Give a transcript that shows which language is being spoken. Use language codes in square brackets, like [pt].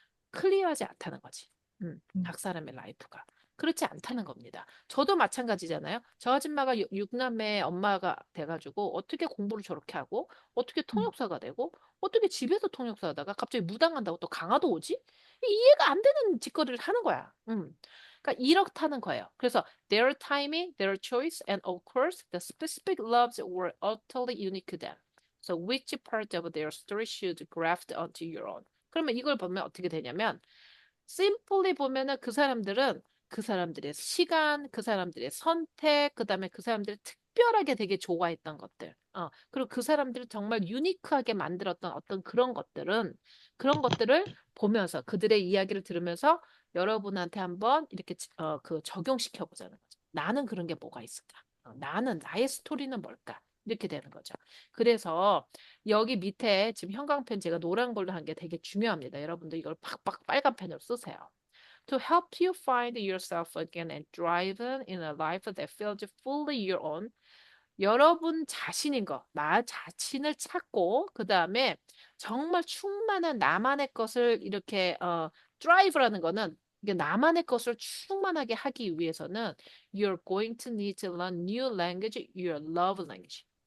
[ko] 클리어하지 않다는 거지. 각 사람의 라이프가. 그렇지 않다는 겁니다. 저도 마찬가지잖아요. 저 아줌마가 육남매 엄마가 돼가지고 어떻게 공부를 저렇게 하고 어떻게 통역사가 되고 어떻게 집에서 통역사 하다가 갑자기 무당한다고 또 강화도 오지? 이해가 안 되는 짓거리를 하는 거야. 그러니까 이렇다는 거예요. 그래서 [en] their timing, their choice, and of course the specific loves were utterly unique to them. So which part of their story should graft onto your own? [ko] 그러면 이걸 보면 어떻게 되냐면 심플리 보면은 그 사람들은 그 사람들의 시간, 그 사람들의 선택, 그다음에 그 사람들의 특별하게 되게 좋아했던 것들. 그리고 그 사람들을 정말 유니크하게 만들었던 어떤 그런 것들을 보면서 그들의 이야기를 들으면서 여러분한테 한번 이렇게 그 적용시켜 보자는 거죠. 나는 그런 게 뭐가 있을까? 나는 나의 스토리는 뭘까? 이렇게 되는 거죠. 그래서 여기 밑에 지금 형광펜 제가 노란 걸로 한 게 되게 중요합니다. 여러분들 이걸 팍팍 빨간 펜으로 쓰세요. [en] To help you find yourself again and drive in a life that feels fully your own. [ko] 여러분 자신인 거, 나 자신을 찾고 그 다음에 정말 충만한 나만의 것을 이렇게 drive라는 거는 이게 나만의 것을 충만하게 하기 위해서는 [en] you're going to need to learn new language, your love language.